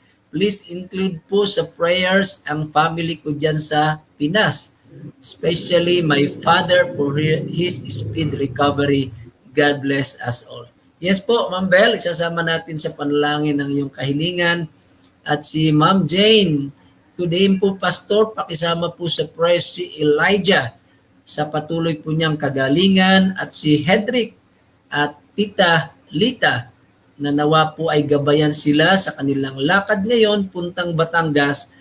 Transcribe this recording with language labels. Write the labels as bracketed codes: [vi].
[en] Please include [tl] po sa prayers ang family ko dyan sa Pinas. [en] Especially my father for his speed recovery. God bless us all. [tl] Yes po, Ma'am Bell, isasama natin sa panalangin ng iyong kahilingan. At si Ma'am Jane, today po, Pastor, pakisama po sa prayer si Elijah sa patuloy po niyang kagalingan at si Hedrick at Tita Lita na nawa po ay gabayan sila sa kanilang lakad ngayon, puntang Batangas.